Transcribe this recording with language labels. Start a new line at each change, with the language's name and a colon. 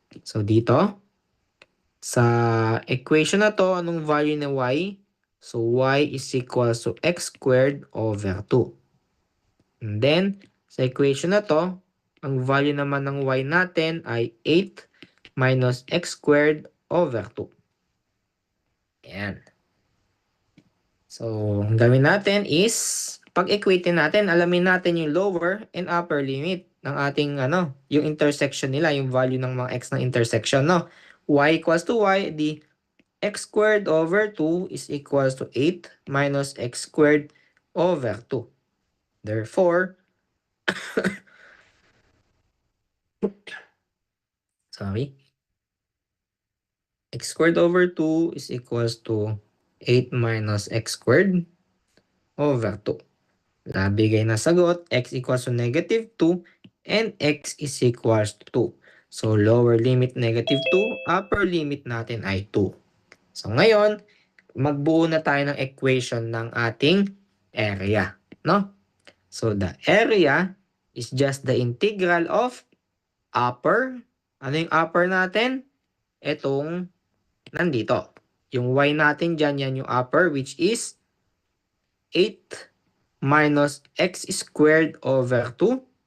Filipino: So dito, sa equation na to, anong value ng y?
English: So y is equal to x squared over 2.
Filipino: And then, sa equation na to, ang value naman ng y natin ay 8 minus x squared over 2. Ayan. So, ang gawin natin is, pag-equate natin, alamin natin yung lower and upper limit ng ating, yung intersection nila, yung value ng mga x ng intersection, no?
English: Y equals to y, di x squared over 2 is equals to 8 minus x squared over 2. Therefore, sorry, x squared over 2 is equals to 8 minus x squared over 2.
Filipino: Nabigay na sagot,
English: x equals to negative 2 and x is equals to 2.
Filipino: So, lower limit negative 2, upper limit natin ay 2. So, ngayon, magbuo na tayo ng equation ng ating area, no?
English: So, the area is just the integral of upper.
Filipino: Ano yung upper natin? Itong nandito. Yung y natin dyan, yan yung upper, which is 8 minus x squared over 2.